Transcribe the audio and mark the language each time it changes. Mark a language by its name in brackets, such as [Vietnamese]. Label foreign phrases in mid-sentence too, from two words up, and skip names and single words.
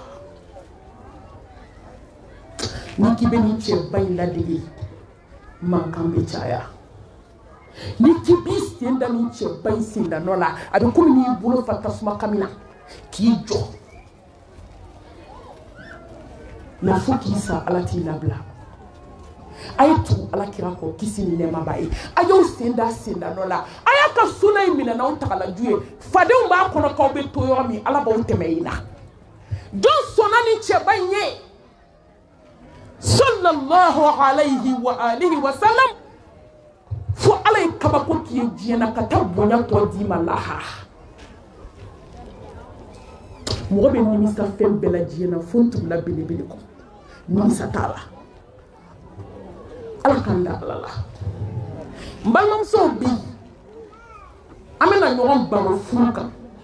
[Bambara] Niki beni cɛba la dege mankan bɛ caya. Ni k'i b'i sen da ni cɛba in sendanɔ la, a bɛ komi n'i bolo fa tasuma kami na k'i jɔ. Mais fo k'i sa Ala t'i labila. A ye tugu Ala kira kɔ kisi ni nɛɛma b'a ye. A y'aw sen da sendanɔ la. A y'a ka suna in minɛ n'aw tagalaju ye. Fadenw b'a kɔnɔ k'aw bɛ to yɔrɔ min, Ala b'aw tɛmɛ yen na. Jɔn sɔnna ni cɛba in ye? [Arabic] صلى الله عليه وآله وسلم. [Bambara] Fo Ala ye kabako k'i ye diɲɛ na ka taa bonya tɔ d'i ma lahara. Mɔgɔ bɛ nimisa fɛn bɛɛ la diɲɛ na fo n tugula belebele kɔ. Nimisa t'a la. Ala k'an da Ala la. N balimamusow bi, an bɛna ɲɔgɔn baro furu kan.